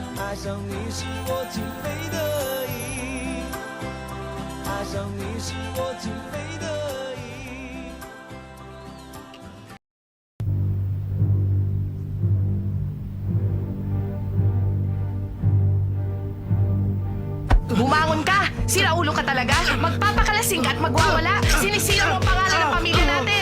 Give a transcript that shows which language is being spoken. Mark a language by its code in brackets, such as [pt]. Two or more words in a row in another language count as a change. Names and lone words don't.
[zh] 爱上你是我情非得已，爱上你是我情非得已。 [tl] Bumangon ka! Siraulo ka talaga! Magpapakalasing ka at magwawala! Sinisira mo ang pangalan ng pamilya natin!